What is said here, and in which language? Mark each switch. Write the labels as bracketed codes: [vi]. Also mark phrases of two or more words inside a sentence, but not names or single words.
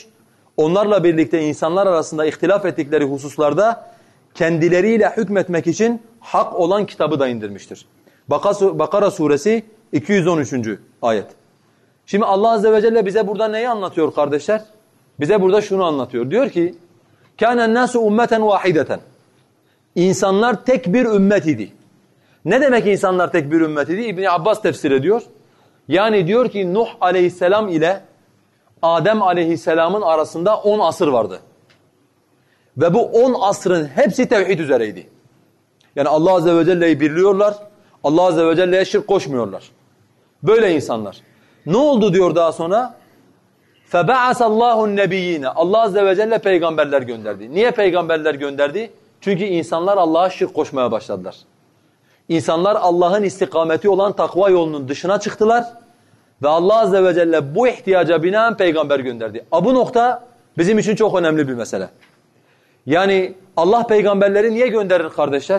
[tr] Onlarla birlikte insanlar arasında ihtilaf ettikleri hususlarda kendileriyle hükmetmek için hak olan kitabı da indirmiştir. Bakara suresi 213. ayet. Şimdi Allah Azze ve Celle bize burada neyi anlatıyor kardeşler? Bize burada şunu anlatıyor. Diyor ki, [ar] كَانَ النَّاسُ اُمَّةً وَاحِدَةً [tr] İnsanlar tek bir ümmet idi. Ne demek insanlar tek bir ümmet idi? İbn Abbas tefsir ediyor. Yani diyor ki Nuh aleyhisselam ile Adem aleyhisselamın arasında 10 asır vardı. Ve bu 10 asrın hepsi tevhid üzereydi. Yani Allah Azze ve Celle'yi birliyorlar. Allah Azze ve Celle'ye şirk koşmuyorlar. Böyle insanlar. Ne oldu diyor daha sonra? [ar] فَبَعَسَ اللّٰهُ النَّبِيِّينَ [tr] Allah Azze ve Celle peygamberler gönderdi. Niye peygamberler gönderdi? Çünkü insanlar Allah'a şirk koşmaya başladılar. İnsanlar Allah'ın istikameti olan takva yolunun dışına çıktılar. Ve Allah Azze ve Celle bu ihtiyaca binaen peygamber gönderdi. Bu nokta bizim için çok önemli bir mesele. Yani Allah peygamberleri niye gönderir kardeşler?